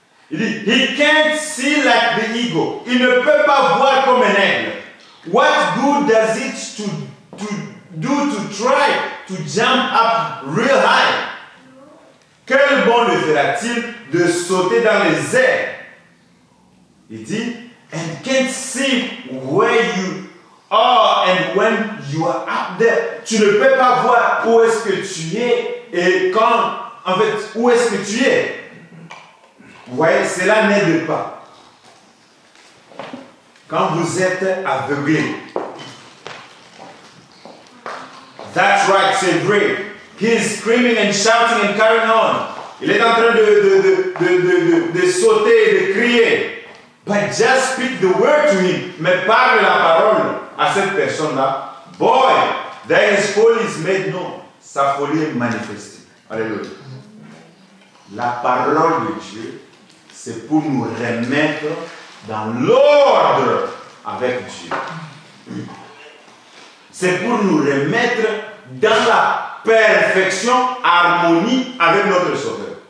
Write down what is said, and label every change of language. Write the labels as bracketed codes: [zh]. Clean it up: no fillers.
[fr] Il dit, [en] he can't see like the eagle. [fr] Il ne peut pas voir comme un aigle. [en] What good does it to do to try to jump up real high. [fr] Quel bon le fera-t-il de sauter dans les airs? Il dit, [en] and can't see where you are and when you are up there. [fr] Tu ne peux pas voir où est-ce que tu es et quand, en fait, où est-ce que tu es. Vous voyez, cela n'aide pas. Quand vous êtes aveuglé. [en] That's right, [fr] c'est vrai. [en] He's screaming and shouting and carrying on. [fr] Il est en train de sauter et de crier. [en] But just speak the word to him. [fr] Mais parle la parole à cette personne-là. [en] Boy, then his folly is made known. [fr] Sa folie est manifestée. Alléluia. La parole de Dieu, c'est pour nous remettre dans l'ordre avec Dieu. C'est pour nous remettre dans la perfection, harmonie avec notre Sauveur.